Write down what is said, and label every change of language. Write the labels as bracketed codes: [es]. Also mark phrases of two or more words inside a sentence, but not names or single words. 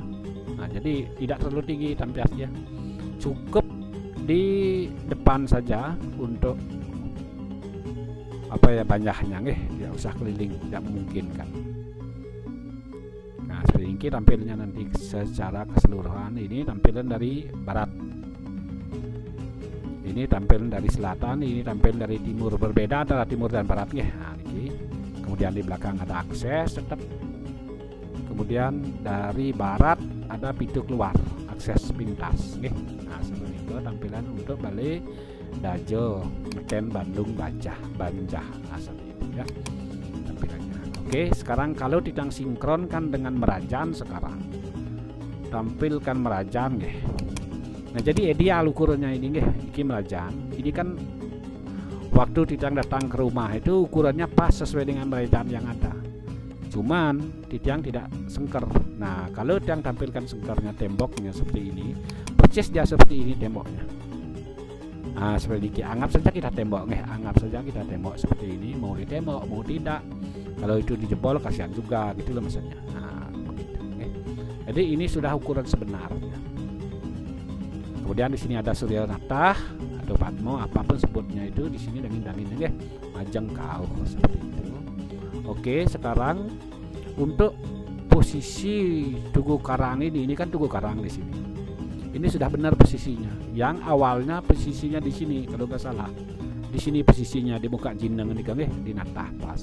[id] Nah, jadi tidak terlalu tinggi tampiasnya, cukup di depan saja untuk apa ya, banyaknya tidak usah keliling, tidak memungkinkan. Nah, seperti ini tampilnya nanti secara keseluruhan. Ini tampilan dari barat. Ini sini tampil dari selatan, ini tampil dari timur, berbeda antara timur dan barat nggih. Nah, niki. Kemudian di belakang ada akses tetap. Kemudian dari barat ada pintu keluar, akses pintas nggih. Nah, seperti itu tampilan untuk Balai Dajo Meden Bandung Banjah. Nah, seperti itu ya tampilannya. Oke, sekarang kalau ditang sinkronkan dengan Merajan sekarang. Tampilkan Merajan nggih. Nah, jadi ideal ukurannya ini nggih, iki Merajan. Ini kan waktu Titiang datang ke rumah itu ukurannya pas sesuai dengan Merajan yang ada. Cuman Titiang tidak sengker. Nah, kalau Titiang tampilkan sengkernya, temboknya seperti ini, persis dia seperti ini temboknya. Nah, seperti ini. Anggap saja kita tembok nggih, anggap saja kita tembok seperti ini, mau ditembok mau tidak. Kalau itu dijebol kasihan juga gitu loh maksudnya. Nah, begitu nggih. Jadi ini sudah ukuran sebenarnya. Kemudian di sini ada Surya Natah atau Padmo, apapun sebutnya itu, di sini dangin-dangin nggih, [ban] majeng kauh [id] seperti itu. Oke, sekarang untuk posisi Tugu Karang ini kan Tugu Karang di sini. Ini sudah benar posisinya. Yang awalnya posisinya di sini kalau nggak salah. Di sini posisinya di muka Jineng ini kan di Natah pas.